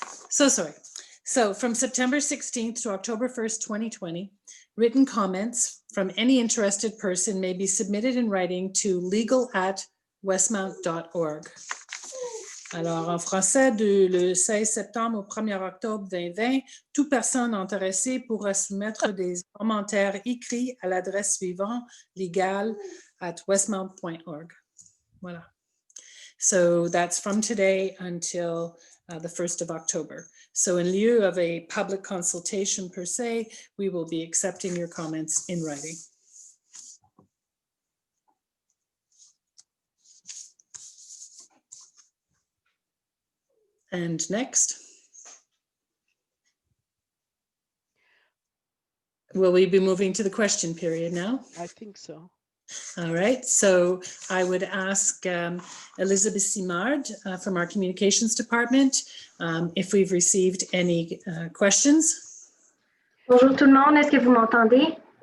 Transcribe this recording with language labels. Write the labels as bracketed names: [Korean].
[English] So sorry. So from September 16th to October 1st, 2020, written comments from any interested person may be submitted in writing to legal@westmount.org. [French] Alors, en français, le 16 septembre au 1er octobre 2020, toute personne intéressée pourra soumettre des commentaires écrits à l'adresse suivante, legal@westmount.org. Voilà. [English] So that's from today until the 1st of October. So in lieu of a public consultation per se, we will be accepting your comments in writing. And next. Will we be moving to the question period now? I think so. All right, so I would ask Elizabeth Simard from our communications department if we've received any questions. [French] Bonjour tout le monde, est-ce que vous m'entendez?